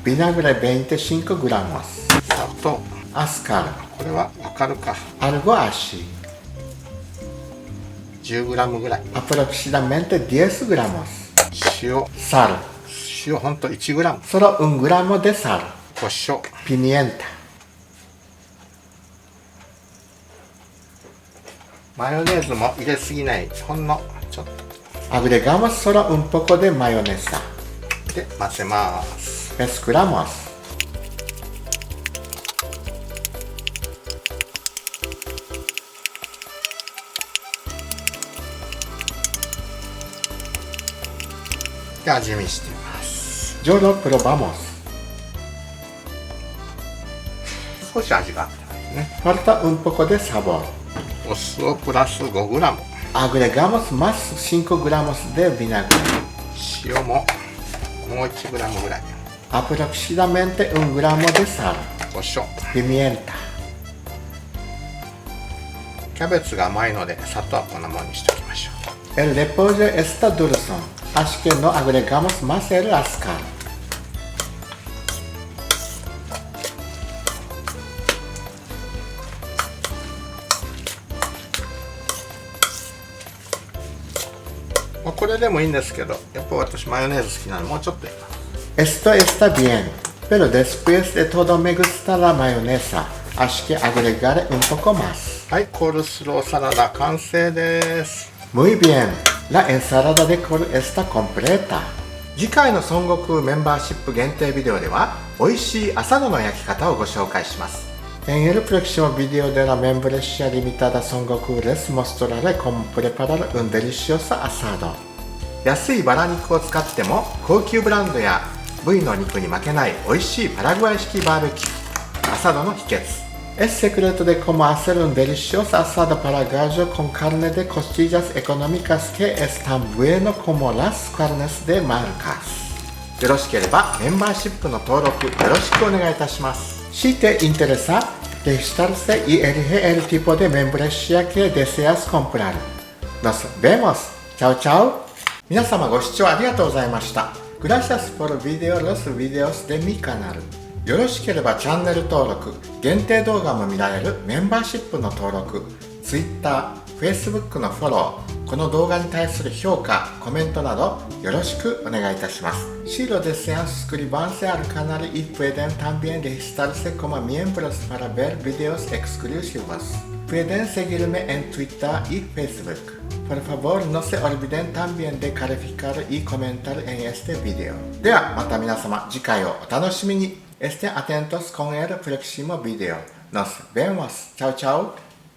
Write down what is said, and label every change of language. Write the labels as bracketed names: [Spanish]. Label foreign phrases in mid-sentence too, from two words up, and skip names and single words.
[Japanese] ビナグレ 25g。砂糖、アスカル、これはわかるか。 [Spanish] algo así, [Japanese] 10g ぐらい。 [Spanish] aproximadamente 10 gramos. [Japanese] 塩、 [Spanish] Sal, [Japanese] 塩ほんと 1g。 [Spanish] solo 1 gramo de sal. [Japanese] 胡椒、 [Spanish] Pimienta. [Japanese] マヨネーズも入れすぎない、ほんのちょっ [Spanish] Agregamos solo un poco de mayonesa. [Japanese] とで混ぜます。 [Spanish] Mezclamos. [Japanese] で味見してみます。 [Spanish] Yo lo probamos. [Japanese] 少し味があってもいいですね。 [Spanish] Falta un poco de sabor. [Japanese] お酢をプラス 5g。 [Spanish] Agregamos más 5 gramos de vinagre. [Japanese] 塩ももう 1g ぐらい。 [Spanish] Aproximadamente 1 gramo de sal. [Japanese] 胡椒。 [Spanish] Pimienta. [Japanese] キャベツが甘いので砂糖はこんなもんにしておきましょう。 [Spanish] El repollo está dulzón, así que no agregamos más el azúcar. [Japanese] これでもいいんですけど、やっぱ私マヨネーズ好きなのでもうちょっと入れます。 [Spanish] Esto está bien, pero después de todo me gusta la mayonesa, así que agregaré un poco más. [Japanese] はい、コールスローサラダ完成です。 [Spanish] Muy bien, la ensalada de col está completa. [Japanese] 次回の孫悟空メンバーシップ限定ビデオでは美味しい朝の焼き方をご紹介します。 [Spanish] En el próximo video de la membresía limitada Son Goku les mostraré cómo preparar un delicioso asado. [Japanese] 安いバラ肉を使っても高級ブランドや部位の肉に負けない美味しいパラグアイ式バーベキュー、アサドの秘訣。 [Spanish] El secreto de cómo hacer un delicioso asado para gallo con carne de costillas económicas que es tan bueno como las carnes de marcas. [Japanese] よろしければメンバーシップの登録よろしくお願いいたします。 [Spanish] Si te interesa, registrarse y elige el tipo de membresía que deseas comprar. Nos vemos. Chao, chao. [Japanese] 皆様ご視聴ありがとうございました。 [Spanish] Gracias por ver los videos de mi canal. [Japanese] よろしければチャンネル登録、限定動画も見られるメンバーシップの登録、Twitter、Facebook のフォロー、この動画に対する評価、コメントなどよろしくお願いいたします。 [Spanish] Si lo desean suscribanse al canal y pueden también registrarse como miembros para ver videos exclusivos. Pueden seguirme en Twitter y Facebook. Por favor, no se olviden también de calificar y comentar en este video. [Japanese] ではまた皆様次回をお楽しみに。 [Spanish] Estén atentos con el próximo video. Nos vemos. Chao, chao.